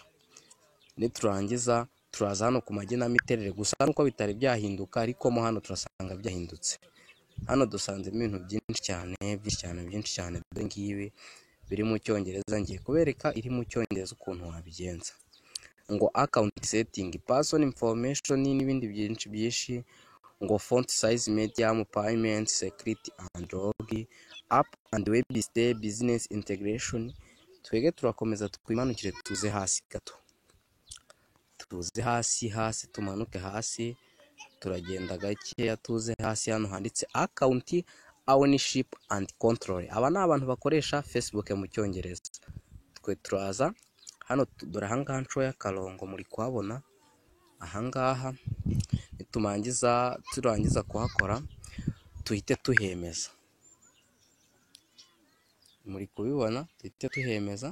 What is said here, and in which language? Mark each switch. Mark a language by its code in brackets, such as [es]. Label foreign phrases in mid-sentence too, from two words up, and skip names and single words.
[rw] Niturangiza turaza hano ku magenamiterere, gusa nuko bitari byahinduka, ariko mo hano turasanga byahindutse. Hano dusanzemo ibintu byinshi cyane. Dore ngibi biri mu cyongereza, ngiye kubereka iri mu cyongereza ukuntu wabigenza. [en] Ngo account setting, person information [rw] n'ibindi byinshi, ngo [en] font size, medium, payment, security and log, app and web stay, business integration. [rw] Twege turakomeza twimanukire tuze hasi gato, tumanuke hasi, turagenda gakeya tuze hasi. Hano handitse [en] account ownership and control. [rw] Aba ni abantu bakoresha Facebook mu cyongereza. Twe turaza hano, dore ahangaha nshoya akarongo muri kuhabona ahangaha. Turangiza kuhakora tuhite tuhemeza. Muri kubibona, tuhite tuhemeza.